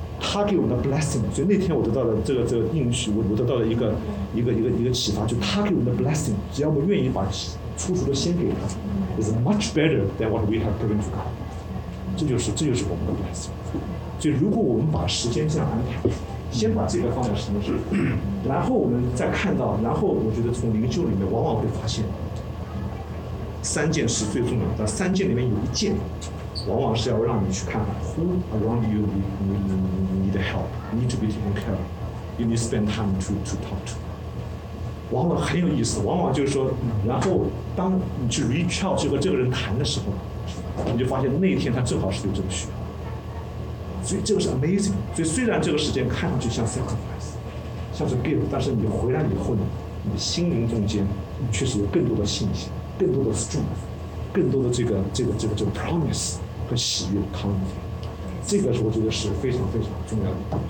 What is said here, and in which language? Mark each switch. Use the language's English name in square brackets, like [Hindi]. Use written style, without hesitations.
[Chinese] 他给我们的 blessing， 所以那天我得到了这个应许，我得到了一个启发，就他给我们的 blessing， 只要我们愿意把初熟的先给他 ， [English] is much better than what we have given to God。 [Chinese] 这就是我们的 blessing。所以如果我们把时间这样安排，先把这个放在什么时候，然后我们再看到，然后我觉得从灵修里面往往会发现，三件事最重要，但三件里面有一件。往往是要让你去看 [English] who around you need help, need to be taken care of, you need to spend time to talk to。 [Chinese] 往往很有意思，往往就是说，然后当你去 [English] reach out [Chinese] 去和这个人谈的时候，你就发现那天他正好是有这个需要，所以这个是 amazing。所以虽然这个时间看上去像 sacrifice， 像是 give， 但是你回来以后呢，你心灵中间确实有更多的信心，更多的 strength，更多的这个 promise 和喜悦 coming， 这个是我觉得是非常非常重要的。